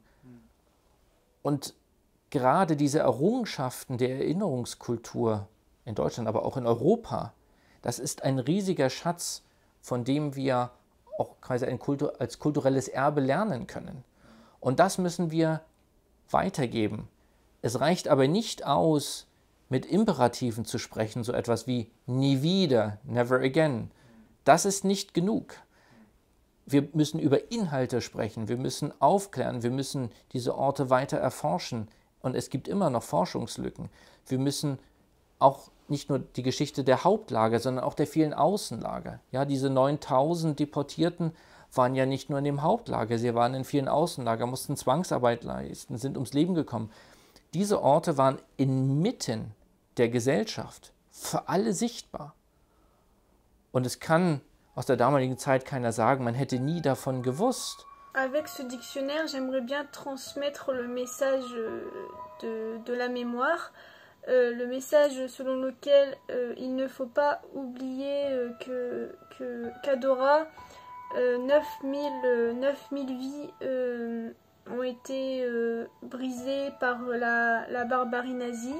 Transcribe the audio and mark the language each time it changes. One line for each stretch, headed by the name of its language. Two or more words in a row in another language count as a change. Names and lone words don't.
German: Und gerade diese Errungenschaften der Erinnerungskultur in Deutschland, aber auch in Europa, das ist ein riesiger Schatz, von dem wir auch quasi als kulturelles Erbe lernen können. Und das müssen wir weitergeben. Es reicht aber nicht aus, mit Imperativen zu sprechen, so etwas wie nie wieder,
English: never again.
German: Das ist nicht genug. Wir müssen über Inhalte sprechen, wir müssen aufklären, wir müssen diese Orte weiter erforschen. Und es gibt immer noch Forschungslücken. Wir müssen auch nicht nur die Geschichte der Hauptlager, sondern auch der vielen Außenlager. Ja, diese 9000 Deportierten waren ja nicht nur in dem Hauptlager, sie waren in vielen Außenlagern, mussten Zwangsarbeit leisten, sind ums Leben gekommen. Diese Orte waren inmitten der Gesellschaft, für alle sichtbar. Und es kann aus der damaligen Zeit keiner sagen, man hätte nie davon gewusst.
French: Avec ce dictionnaire, j'aimerais bien transmettre le message de la mémoire, le message selon lequel il ne faut pas oublier qu'à Dora, 9000 vies ont été brisées par la barbarie nazie.